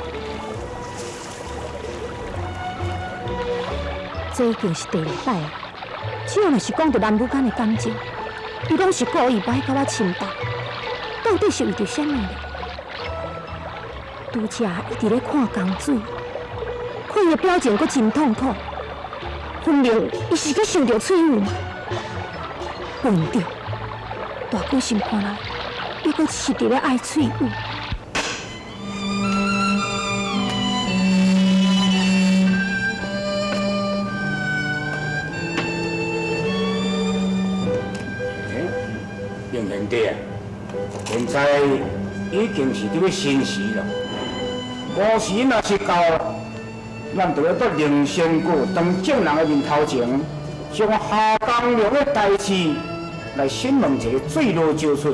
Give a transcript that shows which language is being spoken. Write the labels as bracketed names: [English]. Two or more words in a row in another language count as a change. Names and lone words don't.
[Min Nan Chinese] 这已经是第二摆啊！只要若是讲到男女间的感情，伊拢是故意摆甲我深淡，到底是为着啥物呢？拄则伊伫咧看江水，看伊的表情阁真痛苦，分明伊是去想着翠雨。笨着，大哥心看来，伊阁是伫咧爱翠雨。应兄弟啊，现在已经是伫咧申时了，五时若是到，咱就要到灵仙谷当众人的面头前，将下江龙的代志来审问一个水落石出。